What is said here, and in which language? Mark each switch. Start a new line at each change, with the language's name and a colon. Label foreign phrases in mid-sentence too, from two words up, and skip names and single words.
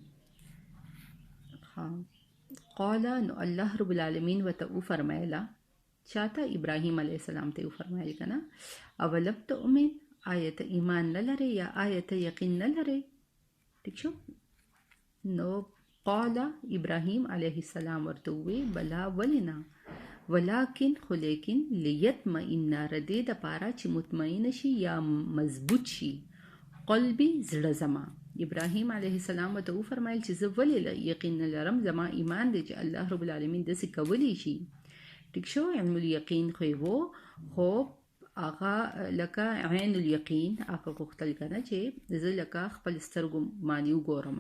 Pashto: قال نو الله
Arabic: رب العالمین
Pashto: ورته وفرمایله، چاته؟ ابراهیم
Arabic: علیه السلام
Pashto: ته وفرمایل کنه
Arabic: اولم تؤمن،
Pashto: آیت ایمان نه لرې یا آیت یقین نه لرې؟ ٹھیک شو؟ نو
Arabic: قال ابراهيم عليه السلام
Pashto: ورته وی
Arabic: بلا ولنا ولكن
Pashto: خو لیکن لیطمئن ردی د پاره چې مطمئن شي یا مضبوط شي قلبي زړه زما. ابراهيم
Arabic: عليه السلام
Pashto: ورته فرمایل چې زه ولې یقین لرم، زما ایمان دی چې الله
Arabic: رب العالمین
Pashto: داسې کولی شي. ټیک شو؟
Arabic: علم الیقین
Pashto: خو وو، خو هغه لکه
Arabic: عین الیقین
Pashto: هغه غوښتل کنه چې زه لکه خپل سترګو باندې وګورم.